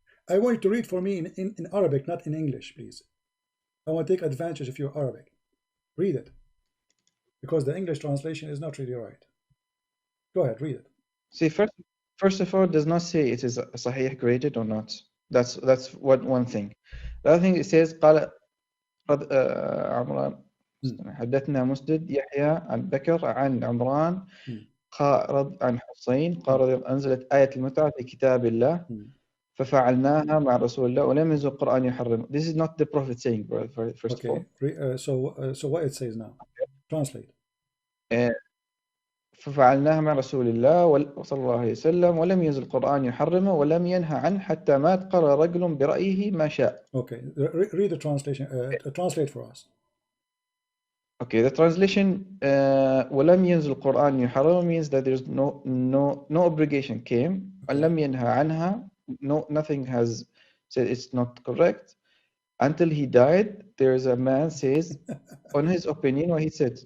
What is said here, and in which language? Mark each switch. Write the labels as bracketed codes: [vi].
[en] I want you to read for me in Arabic, not in English, please. I want to take advantage of your Arabic. Read it. Because the English translation is not really right. Go ahead, read it. See, first of all, it does not say it is Sahih graded or not. That's one thing. The other thing, it says [ar] قال عمران حدثنا مسدد يحيى عن بكر عن عمران قال عن حسين قال أنزلت آية المتعة في كتاب الله ففعلناها مع رسول الله ولم ينزل القرآن يحرم. [en] This is not the Prophet saying, first of all. So what it says now? Translate. [ar] ففعلناها مع رسول الله صلى الله عليه وسلم ولم ينزل القرآن يحرمه ولم ينهى عنه حتى مات قال رجل برأيه ما شاء. [en] Okay, read the translation. Translate for us. Okay, the translation [ar] ولم ينزل القرآن يحرمه [en] means that there's no obligation came [ar] لم ينهى عنها. [en] No, nothing has said it's not correct. Until he died, there's a man says, on his opinion, what he said.